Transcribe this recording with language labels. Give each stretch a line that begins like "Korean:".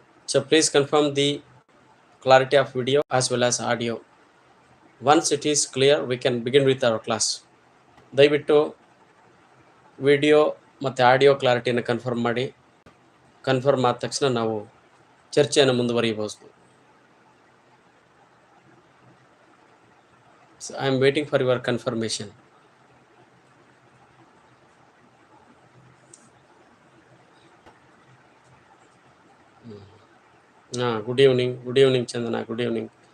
English: So please confirm the clarity of video as well as audio. Once it is clear, we can begin with our class.
Kannada: ದಯವಿಟ್ಟು video ಮತ್ತು audio ಕ್ಲಾರಿಟಿಯನ್ನು confirm ಮಾಡಿ. Confirm ಆದ ತಕ್ಷಣ ನಾವು ಚರ್ಚೆಯನ್ನು ಮುಂದುವರಿಯಬಹುದು.
English: So I am waiting for your confirmation. Good evening. Good evening, Chandana. Good evening.